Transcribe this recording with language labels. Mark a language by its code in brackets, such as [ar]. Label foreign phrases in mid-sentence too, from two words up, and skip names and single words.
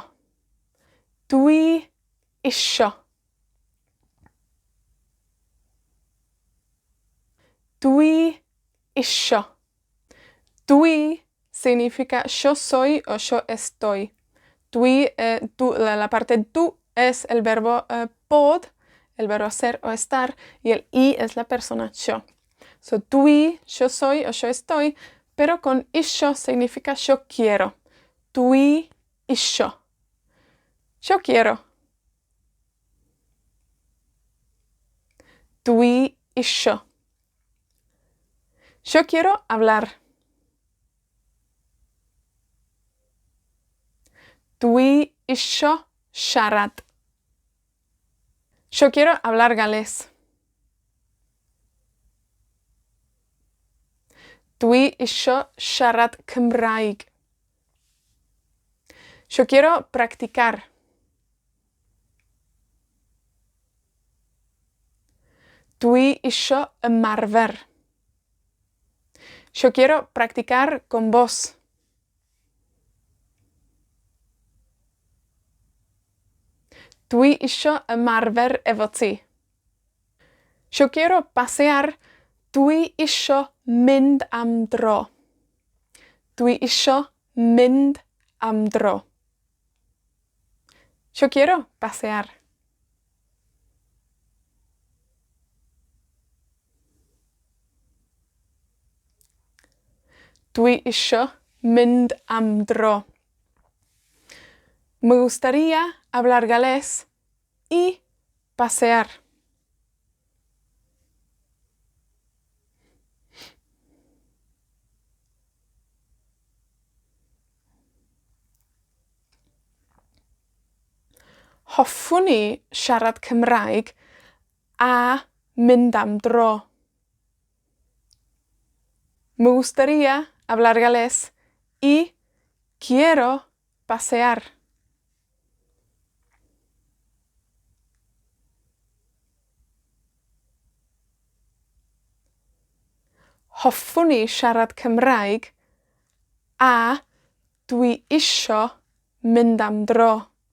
[cy] Dwi isio. Dwi isio. [es] Dwi significa yo soy o yo estoy. Dwi, la parte du es el verbo bod, el verbo ser o estar, y el i es la persona yo. So, dwi, yo soy o yo estoy, pero con isio significa yo quiero. [cy] Dwi isio. [es] Yo quiero. [cy] Dwi isio. [es] Yo quiero hablar. [cy] Dwi isio siarad. [es] Yo quiero hablar galés. [cy] Dwi isio siarad Cymraeg. [es] Yo quiero practicar. [cy] Dwi isio ymarfer. [es] Yo quiero practicar con vos. [cy] Dwi isio ymarfer efo ti. [es] Yo quiero pasear. [cy] Dwi isio mynd am dro. Dwi isio mynd am dro. [es] Yo quiero pasear. [cy] Dwi isio mynd am dro. [es] Me gustaría hablar galés y pasear. [cy] Hoffwn i siarad Cymraeg a mynd am dro. [es] Me gustaría hablar galés y quiero pasear. [cy] Hoffwn i siarad Cymraeg a dwi isio mynd am dro.